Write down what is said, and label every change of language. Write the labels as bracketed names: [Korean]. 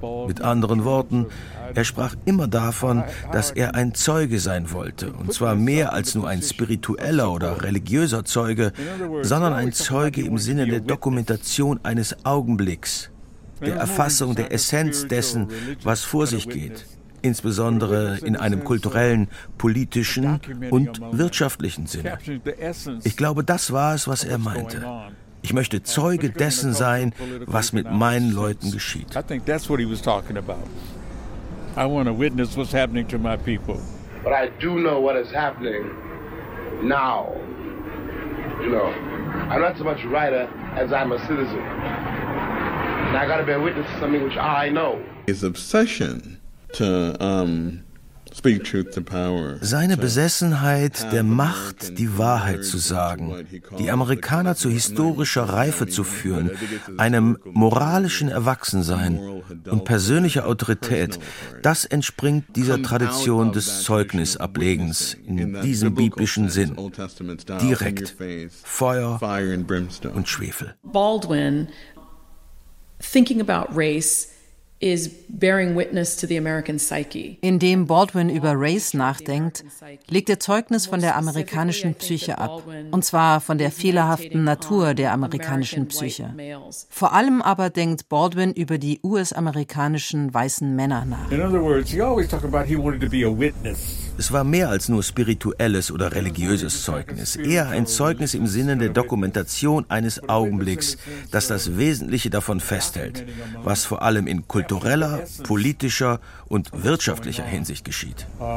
[German] Mit anderen Worten, er sprach immer davon, dass er ein Zeuge sein wollte und zwar mehr als nur ein spiritueller oder religiöser Zeuge, sondern ein Zeuge im Sinne der Dokumentation eines Augenblicks, der Erfassung der Essenz dessen, was vor sich geht, insbesondere in einem kulturellen, politischen und wirtschaftlichen Sinne. Ich glaube, das war es, was er meinte. Ich möchte Zeuge dessen sein, was mit meinen Leuten geschieht. [English] I think that's what he was talking about. I want to witness what's happening to my people. But I do know what is happening now. You know, I'm not so much a writer as I'm a citizen. And I gotta be a witness to something which I know. His obsession to, speak truth to power. [German] Seine Besessenheit, der Macht, die Wahrheit zu sagen, die Amerikaner zu historischer Reife zu führen, einem moralischen Erwachsensein und persönlicher Autorität, das entspringt dieser Tradition des Zeugnisablegens in diesem biblischen Sinn. Direkt. Feuer und Schwefel. [English] Baldwin, thinking about race, is bearing witness to the American psyche. [German] Indem Baldwin über Race nachdenkt, legt er Zeugnis von der amerikanischen Psyche ab, und zwar von der fehlerhaften Natur der amerikanischen Psyche. Vor allem aber denkt Baldwin über die US-amerikanischen weißen Männer nach. [English] In other words, he always talked about he wanted to be a witness. [German] Es war mehr als nur spirituelles oder religiöses Zeugnis, eher ein Zeugnis im Sinne der Dokumentation eines Augenblicks, das das Wesentliche davon festhält, was vor allem in kultureller, politischer und wirtschaftlicher Hinsicht geschieht.